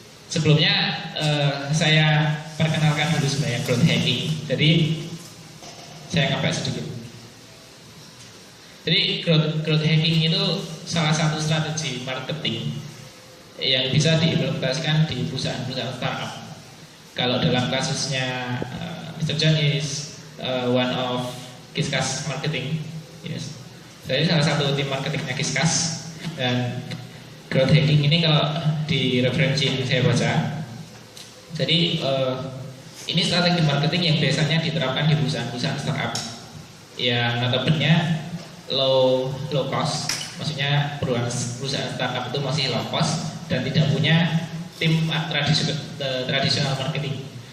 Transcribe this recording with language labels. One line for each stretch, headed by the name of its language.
Indonesian: Sebelumnya saya perkenalkan dulu sebenarnya growth hacking. Jadi saya ngepek sedikit. Jadi growth hacking itu salah satu strategi marketing yang bisa diimplementasikan di perusahaan-perusahaan startup. Kalau dalam kasusnya Mr.
English: Jon is one of Qiscus marketing, yes.
Indonesian: Jadi salah satu tim marketingnya Qiscus, dan growth hacking ini kalau di referensi yang saya baca, jadi ini strategi marketing yang biasanya diterapkan di perusahaan-perusahaan startup yang notabene low cost, maksudnya perusahaan startup itu masih low cost dan tidak punya tim tradisional marketing.